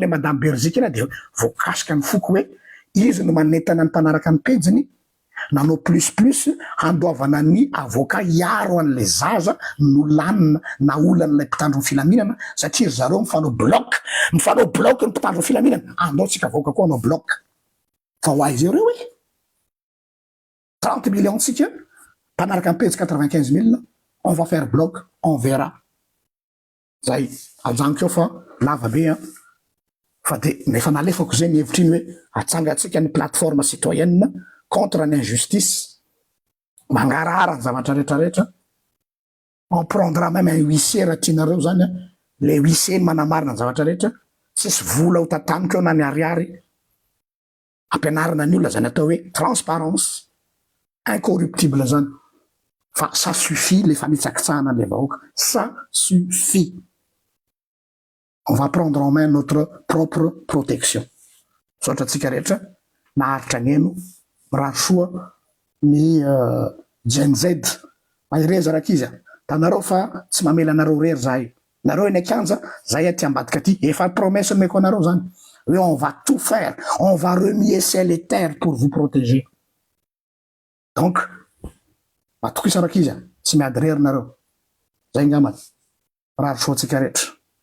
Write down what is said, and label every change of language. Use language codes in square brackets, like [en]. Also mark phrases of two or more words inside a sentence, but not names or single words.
[mg] madame Berzika ina de voakasika ny foko hoe izy no manentana ny mpanaraka ny pejiny nanao plus handoavana ny avocat iaro an'le zaza no lanina na olan'lay mpitandro ny filaminana satria zareo mifanao bloc ny mpitandro ny filaminana andao tsika vaoaka koa anao bloc fa ho aizy reo hoe 30 millions tsika mpanaraka ny pejy 95 000 [fr] on va faire bloc on verra [mg] zay ajaniko eo fa lava be fa de nefa nalefako zay ny hevitra iny hoe atsangatsika ny [fr] plateforme citoyenne contre [mg] ny injustice mangarahara ny zavatra rehetrarehetra [fr] on prendra même un huissier [mg] raha tianareo zany le huissier manamarina ny zavatra rehetra tsisy vola ho tatamiko eo na ny ariary ampianarana ny olona zany atao hoe [fr] transparence incorruptible [mg] zany fa [fr] ça suffit [mg] le fanitsakitsahana le vahoaka [fr] ça suffit on va prendre en main notre propre protection [mg] sotra tsika rehetra naharitra ny eno raha soa ny Gen Z mahireza rakizy tanareo fa tsy mamela anareo rery zahay nareo eny akanja zay aty ambadika aty efa promesse meko anareo zany hoe [fr] on va tout faire on va remuer ciel et terre pour vous protéger [mg] donc matokisa rakizy tsy miady rery nareo zay ngamba raha soa tsika rehetra